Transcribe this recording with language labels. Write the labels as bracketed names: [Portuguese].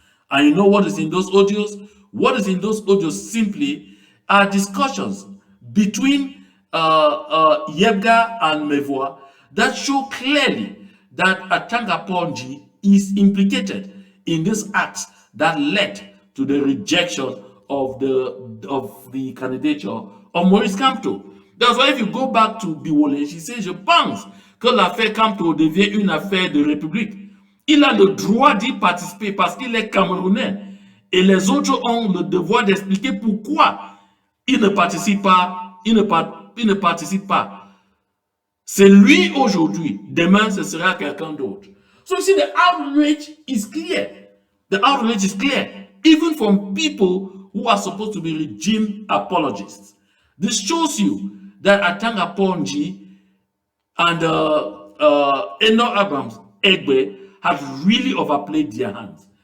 [English] And you know what is in those audios? What is in those audios simply are discussions between Yebga and Mevoa that show clearly that Atanga Ponji is implicated in this act that led to the rejection of the candidature of Maurice Kamto. That's why if you go back to Biwole, she says, [French] je pense que l'affaire Kamto devient une affaire de république. Il a le droit d'y participer parce qu'il est Camerounais. Et les autres ont le devoir d'expliquer pourquoi il ne participe pas. Il ne participe pas. C'est lui aujourd'hui. Demain, ce sera quelqu'un d'autre. [English] So you see, the outrage is clear. The outrage is clear. Even from people who are supposed to be regime apologists. This shows you that Atanga Ponji and Eno Abrams Egbe have really overplayed their hands.